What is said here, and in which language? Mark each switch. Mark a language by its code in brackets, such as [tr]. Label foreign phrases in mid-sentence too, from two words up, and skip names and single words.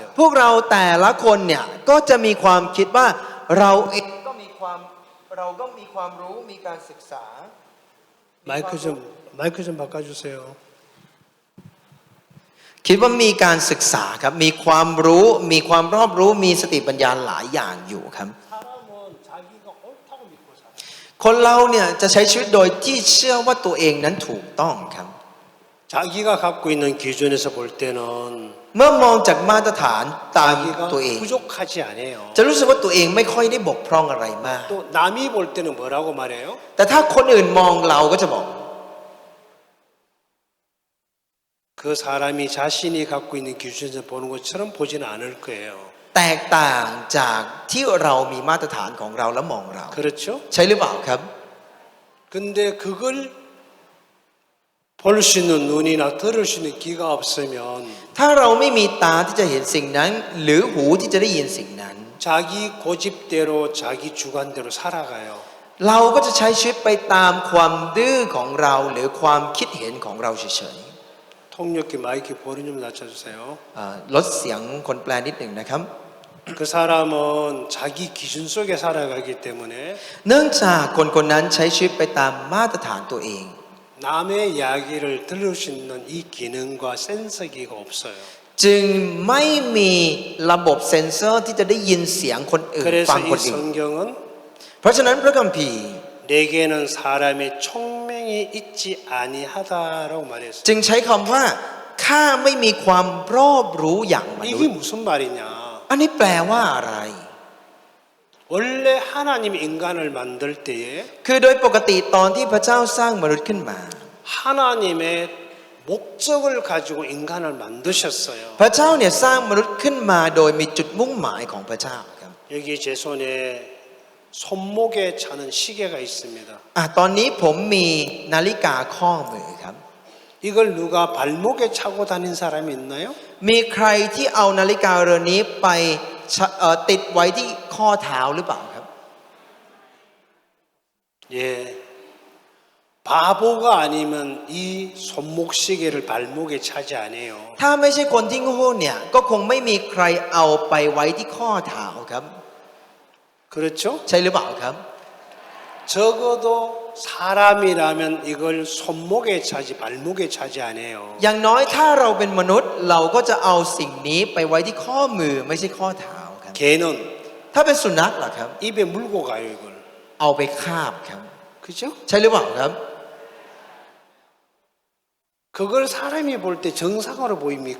[th] พวกเราแต่ละคนเนี่ยก็จะมีความคิดว่าเราเองก็มีความรู้มีการศึกษา [ko] 마이크 좀 바꿔주세요. [th] คิดว่ามีการศึกษาครับมีความรู้มีความรอบรู้มีสติปัญญาหลายอย่างอยู่ครับ [ko] 사람은 자기가 옳다고 믿고 살아요. [th] คนเราเนี่ยจะใช้ชีวิตโดยที่เชื่อว่าตัวเองนั้นถูกต้องครับ [ko] 자기가 갖고 있는 기준에서 볼 때는 [th] เมื่อมองจากมาตรฐานตาม [ko] 자기가 [th] ตัวเอง [ko] 부족하지 않아요. [th] จะรู้สึกว่าตัวเองไม่ค่อยได้บกพร่องอะไรมาก [ko] 또 남이 볼 때는 뭐라고 말해요? [th] แต่ถ้าคนอื่นมองเราก็จะบอก [ko] 그 사람이 자신이 갖고 있는 기준에서 보는 것처럼 보지는 않을 거예요. [th] แตกต่างจากที่เรามีมาตรฐานของเราแล้วมองเรา [ko] 그렇죠? [th] ใช่หรือเปล่าครับ [ko] 근데 그걸 볼 수 있는 눈이나 들을 수 있는 귀가 없으면 [th] ถ้าเราไม่มีตาที่จะเห็นสิ่งนั้น หรือหูที่จะได้ยินสิ่งนั้น [ko] 자기 고집대로 자기 주관대로 살아가요. [th] เราก็จะใช้ชีวิตไปตามความดื้อของเราหรือความคิดเห็นของเราเฉย [ko] 통역기 마이크 볼륨 좀 낮춰주세요. [th] ๆลดเสียงคนแปลนิดหนึ่งนะครับ [ko] 그 사람은 자기 기준 속에 살아가기 때문에 [th] เนื่องจากคนคนนั้นใช้ชีวิตไปตามมาตรฐานตัวเอง [ko] 남의 이야기를 들을 수 있는 이 기능과 센서기가 없어요. [th] จึงไม่มีระบบเซ็นเซอร์ที่จะได้ยินเสียงคนอื่นฟั [ko] 그래서 [th] ง [ko] 이 [th] คนอื่น [ko] 성경은 [th] เพราะฉะนั้นพระคัมภีร์ [ko] 내게는 사람의 총명이 있지 아니하다라고 말했어요. [th] จึงใช้คำว่าข้าไม่มีความรอบรู้อย่างมนุษ [ko] 이게 [th] ย์ [ko] 무슨 말이냐? [th] อันนี้แปลว่าอะไร [ko] 원래 하나님 인간을 만들 때에 [th] คือโดยปกติตอนที่พระเจ้าสร้างมนุษย์ขึ้นมา [ko] 하나님의 목적을 가지고 인간을 만드셨어요. [th] พระเจ้าเนี่ยสร้างมนุษย์ขึ้นมาโดยมีจุดมุ่งหมายของพระเจ้าครับ [ko] 여기 제 손에 손목에 차는 시계가 있습니다. [th] ตอนนี้ผมมีนาฬิกาข้อมือครับ [ko] 이걸 누가 발목에 차고 다닌 사람이 있나요? [th] มีใครที่เอานาฬิกาเรือนนี้ไปติดไว้ที่ข้อเท้าหรือเปล่าครับ [ko] 예. 바보가 아니면 이 손목시계를 발목에 차지 않아요. [th] ถ้าไม่ใช่คนที่โง่เนี่ยก็คงไม่มีใครเอาไปไว้ที่ข้อเท้าครับ [ko] 그렇죠? [th] ใช่หรือเปล่าครับ [ko] 적어도 사람이라면 이걸 손목에 차지 발목에 차지 않아요. [th] อย่างน้อยถ้าเราเป็นมนุษย์เราก็จะเอาสิ่งนี้ไปไว้ที่ข้อมือไม่ใช่ข้อเท้าครับ [ko] 개는 [th] ถ้าเป็นสุนัขล่ะครับ [ko] 입에 물고 가요 이걸. [th] เอาไปคาบครับ [ko] 그죠? [th] ใช่หรือเปล่าครับ [ko] 그걸 사람이 볼 때 정상으로 보입니까?